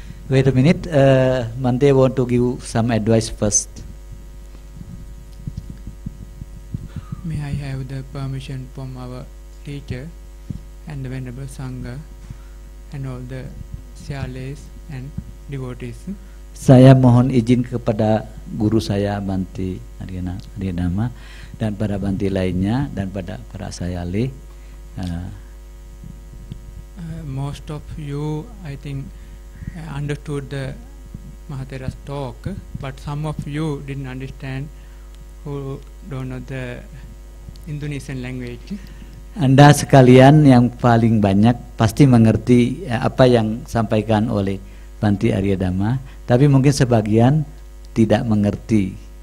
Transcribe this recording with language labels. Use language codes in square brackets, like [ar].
[en] Wait a minute, Bhante want to give some advice first. May I have the permission from our teacher and the Venerable Sangha and all the Syalis and devotees? [id] Saya mohon izin kepada guru saya Bhante Arya Dhamma dan para Bhante lainnya dan pada para Syali. [en] Most of you, I think, understood the Mahathera's talk, but some of you didn't understand who don't know the Indonesian language. [id] Anda sekalian yang paling banyak pasti mengerti apa yang disampaikan oleh Bhante Arya Dhamma, tapi mungkin sebagian tidak mengerti.